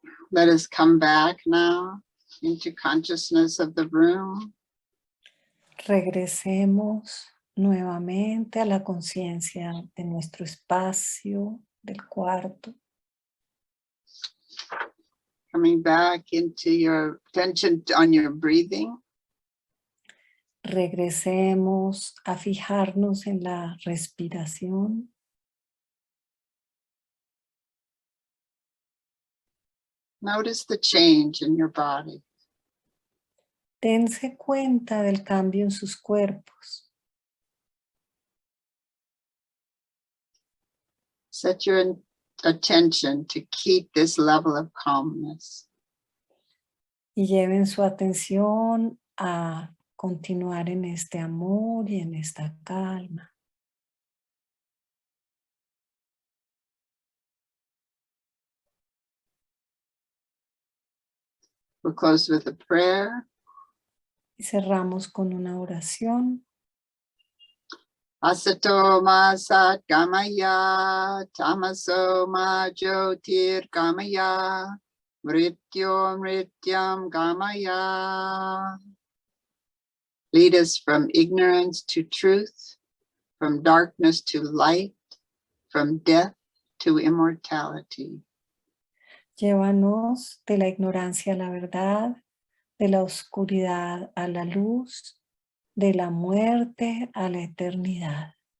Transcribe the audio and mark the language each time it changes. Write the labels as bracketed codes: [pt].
[en] Let us come back now into consciousness of the room. [es] Regresemos nuevamente a la conciencia de nuestro espacio, del cuarto. [en] Coming back into your attention on your breathing. [es] Regresemos a fijarnos en la respiración. [en] Notice the change in your body. [es] Dense cuenta del cambio en sus cuerpos. [en] Set your attention to keep this level of calmness. [es] Y lleven su atención a continuar en este amor y en esta calma. [en] We'll close with a prayer. [es] Y cerramos con una oración. [sa] Asato ma sat gamaya, tamaso ma jyotir gamaya, mrityo mrityam gamaya. [en] Lead us from ignorance to truth, from darkness to light, from death to immortality. [es] Llévanos de la ignorancia a la verdad, de la oscuridad a la luz, de la muerte a la eternidad.